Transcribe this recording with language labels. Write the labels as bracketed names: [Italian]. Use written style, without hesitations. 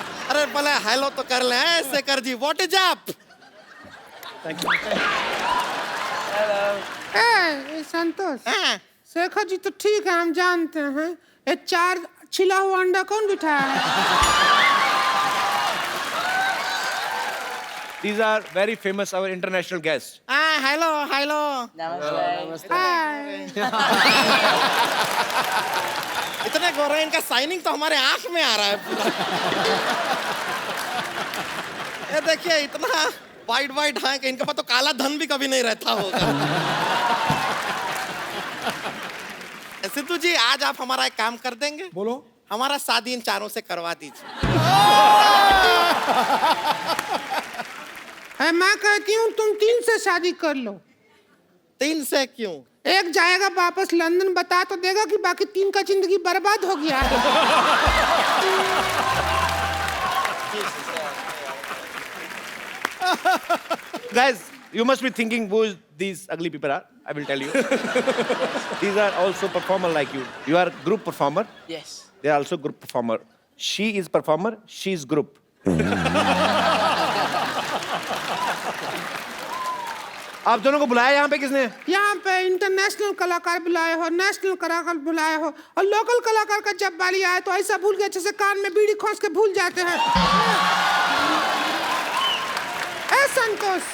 [Hindi] अरे पहले हेलो तो कर ले Shekhar ji, [English] What is up? Thank you. [Hindi] संतोष, शेखर जी तो ठीक है, हम जानते हैं। ये 4 छिला हुआ अंडा कौन बिठाया है? [English] These are very famous, our international guests. [Hindi] Hello hello इतने गोरे, इनका साइनिंग तो हमारे आंख में आ रहा है पूरा। ये देखिए इतना वाइट है कि इनके पास तो काला धन भी कभी नहीं रहता होगा। सिद्धू जी, आज आप हमारा एक काम कर देंगे? बोलो। हमारा शादी इन चारों से करवा दीजिए। मैं कहती हूँ तुम 3 से शादी कर लो। 3 से क्यों? एक जाएगा वापस लंदन, बता तो देगा कि बाकी 3 का जिंदगी बर्बाद हो गया है। [English] Guys, you must be thinking who these ugly people are. I will tell you. These are also performer like you. You are group performer. Yes. They are also group performer. She is performer. She is group. [Hindi] आप दोनों को बुलाया यहाँ पे किसने? यहाँ पे international कलाकार बुलाए हो, नेशनल कलाकार बुलाए हो, और लोकल कलाकार का जब बारी आए तो ऐसा भूल गए जैसे कान में बीड़ी खोस के भूल जाते हैं। ऐ संतोष,